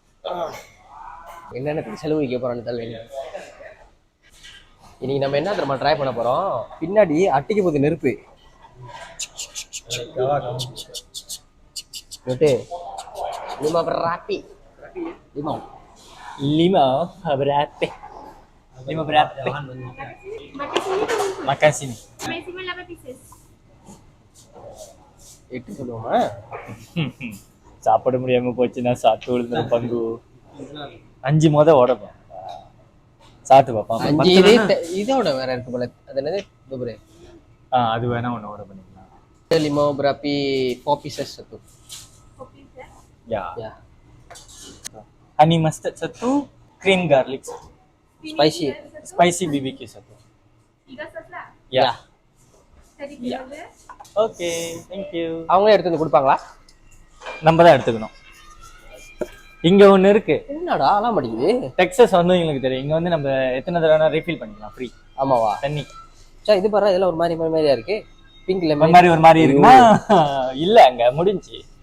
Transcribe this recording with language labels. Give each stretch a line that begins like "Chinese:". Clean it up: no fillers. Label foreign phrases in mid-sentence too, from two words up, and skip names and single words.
Tamil: என்னென்ன செலவு வைக்க போறோம்னு தெரியல. இன்னைக்கு நம்ம என்ன தெரியுமா ட்ரை பண்ண போறோம்? பின்னாடி அட்டிக்க போகுது நெருப்பு.
Malay: limau berapi. Limau berapi. Makan sini.
English: Maximum 8 pieces.
Tamil: 8 சொல்லுவோமா? சாப்பிட முடியாம போச்சுன்னா சாப்பிட்டு விழுந்துரும் பங்கு. 5 மொத ஓடப்போம். சாப்பிட்டு பாப்போம். 5 இதோட வேற இருக்கு போல. அது என்னது? துபரே. அது வேணா ஒண்ணு ஓட பண்ணிக்கலாம்.
Malay: limau berapi 4 pieces satu.
English: 4 pieces.
Malay: Ya. Ya.
English: Honey mustard 1, cream garlic 1. Spicy. Spicy BBQ 1.
Malay: 3 sos lah. Ya. Tadi Ya. bila?
English: Okay, thank you.
Tamil: அவங்களே எடுத்து வந்து கொடுப்பாங்களா? நம்ம தான் எடுத்துக்கணும். இங்க ஒண்ணு இருக்கு. என்னடா அலாம் அடிக்குது? டெக்சாஸ் வந்து உங்களுக்கு தெரியும். இங்க வந்து நம்ம எத்தனை தடவை ரீஃபில் பண்ணிக்கலாம் ஃப்ரீ. ஆமாவா? தண்ணி. சே இது பாரு இதெல்லாம் ஒரு மாதிரியா இருக்கு.
English: pink lemon
Tamil: மாதிரி ஒரு மாதிரி இருக்குமா? இல்ல அங்க முடிஞ்சு.